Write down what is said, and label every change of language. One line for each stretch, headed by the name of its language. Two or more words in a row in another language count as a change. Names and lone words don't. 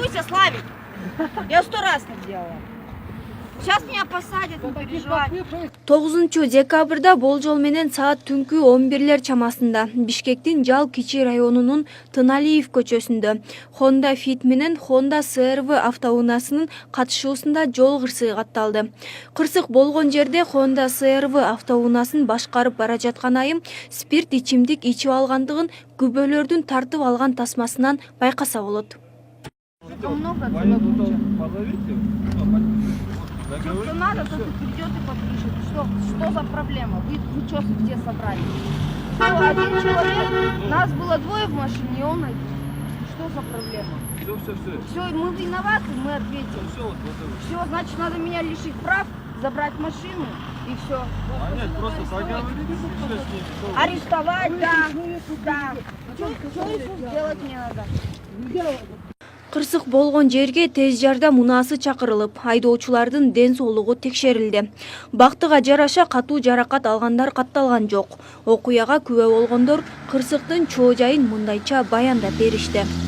Russian: Славик, я 100 раз так делала. Сейчас меня посадят, не переживай.
Kyrgyz: 9-декабрда болжол менен саат түнкү 11 чамасында Бишкектин Жал Кичи районунун Тыналиев көчөсүндө Honda Fit менен Honda CR-V автоунаасынын катышуусунда жол кырсыгы катталды. Кырсык болгон жерде Honda CR-V автоунаасын башкарып бара жаткан айым спирт ичимдик ичип алгандыгын күбөлөрдүн тартып алган тасмасынан байкаса болот.
Russian: Что надо, то придет и подпишет. Что за проблема? Вы что где собрались? Один человек, нас было 2 в машине, и он один. Что за проблема? Все, мы виноваты, мы ответим. Все, значит, надо меня лишить прав, забрать машину и все. Просто поговорить, Арестовать, да. Что сделать мне надо?
Kyrgyz: Кырсык болгон жерге тез жардам унаасы чакырылып, айдоочулардын ден соолугу текшерилди. Бактыга жараша катуу жаракат алгандар катталган жок. Окуяга күбө болгондор кырсыктын чоо жайын мындайча баяндап беришти.